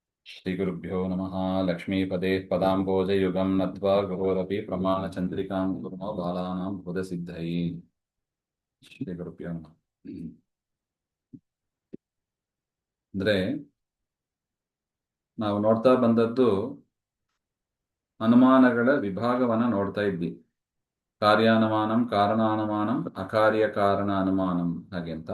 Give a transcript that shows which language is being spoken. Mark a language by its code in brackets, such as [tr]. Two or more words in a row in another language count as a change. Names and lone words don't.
[sa] श्रीगुरुभ्यो नमः। लक्ष्मीपदे पदाम्बोजयुगं नत्वा गहोरपि प्रमाणचन्द्रिकां कुर्मो बालानां बोधसिद्धये। ಶ್ರೀಗುರುಭ್ಯೋ ನಮಃ. [kn] ಅಂದ್ರೆ ನಾವು ನೋಡ್ತಾ ಬಂದದ್ದು ಅನುಮಾನಗಳ ವಿಭಾಗವನ್ನ ನೋಡ್ತಾ ಇದ್ವಿ. [sa] ಕಾರ್ಯಾನುಮಾನಂ, ಕಾರಣಾನುಮಾನಂ, ಅಕಾರ್ಯ ಕಾರಣ ಅನುಮಾನಂ [kn] ಹಾಗೆ ಅಂತ.